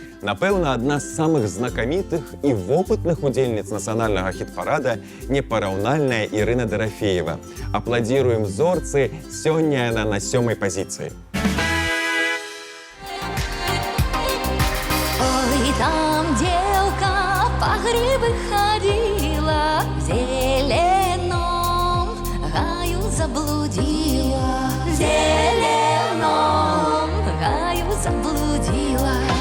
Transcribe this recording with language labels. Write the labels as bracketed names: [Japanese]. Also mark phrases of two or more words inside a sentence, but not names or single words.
[Belarusian] Напэўна, адна з самых знакамітых і вопытных удзельніц нацыянальнага хіт-парада непараўнальная Ірына Дарафеева. Апладзіруем зорцы, сёння яна на 7-й пазіцыі. [Russian] Ой, там девка по грибы ходила, в зеленом гаю заблудила, в зеленом гаю заблудила,